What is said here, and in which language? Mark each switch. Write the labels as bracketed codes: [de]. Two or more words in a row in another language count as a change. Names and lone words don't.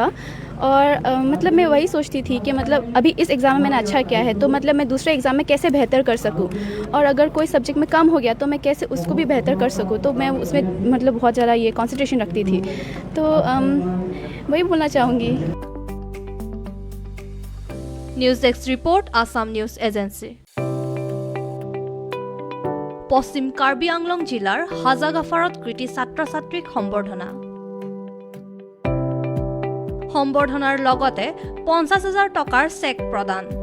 [hi] और मतलब मैं वही सोचती थी कि मतलब अभी इस एग्ज़ाम में मैंने अच्छा किया है तो मतलब मैं दूसरे एग्ज़ाम में कैसे बेहतर कर सकूं, और अगर कोई सब्जेक्ट में कम हो गया तो मैं कैसे उसको भी बेहतर कर सकूं। तो मैं उसमें मतलब बहुत ज़्यादा ये कंसंट्रेशन रखती थी। तो वही बोलना चाहूँगी। [en] News desk report Assam News Agency. [as] পশ্চিম কাৰ্বি আংলং জিলাৰ হাজাগাফাৰত কৃতি ছাত্ৰ ছাত্ৰীক সম্বৰ্ধনা। সম্বৰ্ধনাৰ লগতে 50,000 টকাৰ চেক প্ৰদান।